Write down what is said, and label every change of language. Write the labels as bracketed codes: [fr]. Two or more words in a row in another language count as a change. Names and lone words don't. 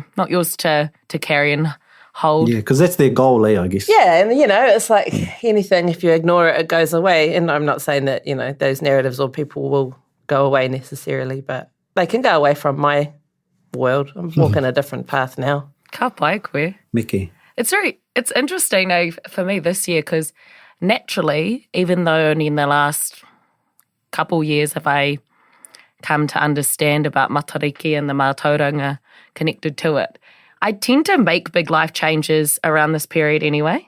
[en] Not yours to carry and hold. Yeah, because that's their goal, I guess. Yeah, and, it's like anything, if you ignore it, it goes away. And I'm not saying that, those narratives or people will go away necessarily, but they can go away from my world. I'm walking a different path now. [mi] Ka pai koe. Miki. [en] It's interesting for me this year because naturally, even though only in the last couple years have I come to understand about Matariki and the mātauranga connected to it, I tend to make big life changes around this period anyway.